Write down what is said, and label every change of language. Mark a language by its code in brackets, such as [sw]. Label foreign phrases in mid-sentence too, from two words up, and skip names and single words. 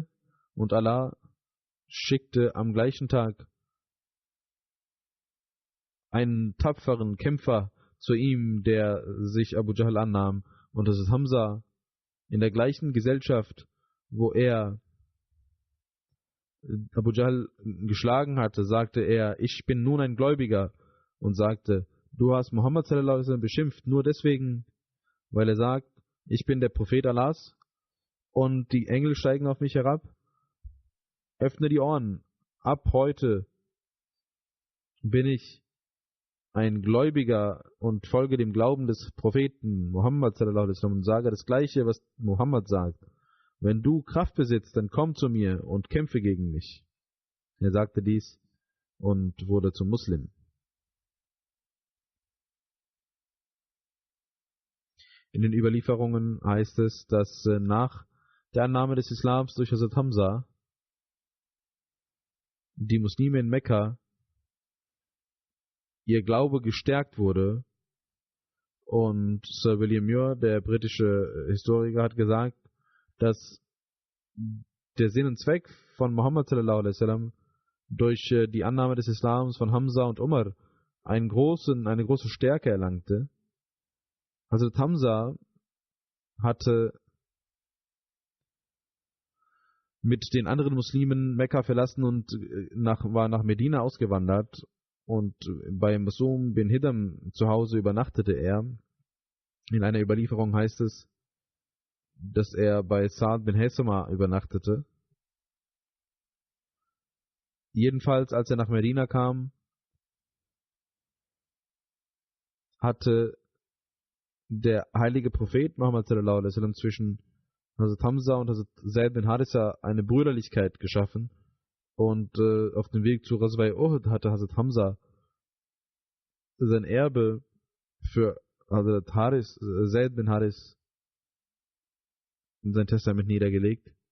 [de] Und Allah schickte am gleichen Tag einen tapferen Kämpfer zu ihm, der sich Abu Jahl annahm. Und das ist Hamza. In der gleichen Gesellschaft, wo er Abu Jahl geschlagen hatte, sagte er: Ich bin nun ein Gläubiger, und sagte: Du hast Muhammad [ar] صلى الله عليه وسلم [de] beschimpft, nur deswegen, weil er sagt, ich bin der Prophet Allahs und die Engel steigen auf mich herab. Öffne die Ohren. Ab heute bin ich ein Gläubiger und folge dem Glauben des Propheten Muhammad [ar] صلى الله عليه وسلم [de] und sage das Gleiche, was Muhammad sagt. Wenn du Kraft besitzt, dann komm zu mir und kämpfe gegen mich. Er sagte dies und wurde zum Muslim. In den Überlieferungen heißt es, dass nach der Annahme des Islams durch Hazrat Hamza die Muslime in Mekka ihr Glaube gestärkt wurde, und Sir William Muir, der britische Historiker, hat gesagt, dass der Sinn und Zweck von Muhammad [ar] صلى الله عليه وسلم [de] durch die Annahme des Islams von Hamza und Umar eine große Stärke erlangte. Also Hamza hatte mit den anderen Muslimen Mekka verlassen und war nach Medina ausgewandert, und bei Masum bin Hidam zu Hause übernachtete er. In einer Überlieferung heißt es, dass er bei Sa'd bin Hesama übernachtete. Jedenfalls, als er nach Medina kam, hatte der heilige Prophet Muhammad [ar] صلى الله عليه وسلم [de] zwischen Hazrat Hamza und Hazrat Zaid bin Harisa eine Brüderlichkeit geschaffen, und auf dem Weg zu Ghazwa Uhud hatte Hazrat Hamza sein Erbe für Hazrat Zaid bin Haris in sein Testament niedergelegt.